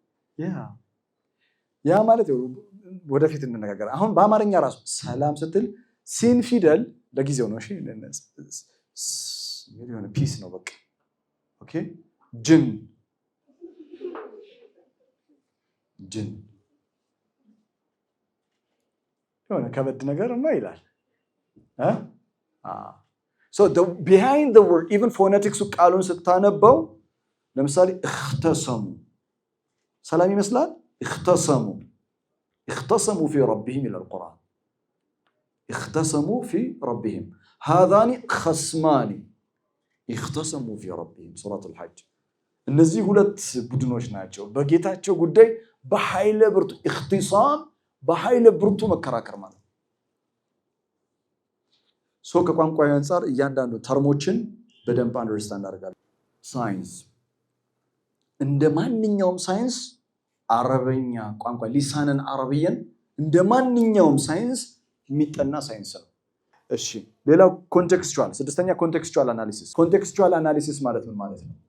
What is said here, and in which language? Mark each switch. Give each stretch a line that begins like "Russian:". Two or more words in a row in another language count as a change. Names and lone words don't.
Amharic: ያ ማለት ወደፊት እንነጋገር። አሁን በአማርኛ ራሱ ሰላም ስትል ሲን ፊደል ለጊዜው ነው። እሺ የሆነ ፒስ ነው በቃ ኦኬ። ጅን የሆነ ከበድ ነገር ነው ይላል።
English: so behind the word even phonetics
Amharic: ቃሉን ስታነበው ለምሳሌ اختصሙ ሰላም ይመስላል።
Arabic: اختصموا في ربهم الى القرآن اختصموا في ربهم هذان خصمان اختصموا في ربهم سورة الحج
Amharic: እነዚህ ሁለት ቡድኖች ናቸው በጌታቸው ጉዳይ በኃይለ ብርቱ اختصام በኃይለ ብርቱ መከራከር ማለት ከቋንቋዊ አንፃር እያንዳንዱ ተርሞችን በደንብ አንደርስታንድ አድርጋለሁ። ሳይንስ እንደ ማንኛውም ሳይንስ አረበኛ ቋንቋ ሊሳነን አረብየን እንደ ማንኛውም ሳይንስ የሚጠና ሳይንስ ነው። እሺ ሌላው ኮንቴክስቹዋል ስድስተኛ
English: contextual analysis። contextual analysis
Amharic: ማለት ምን ማለት ነው?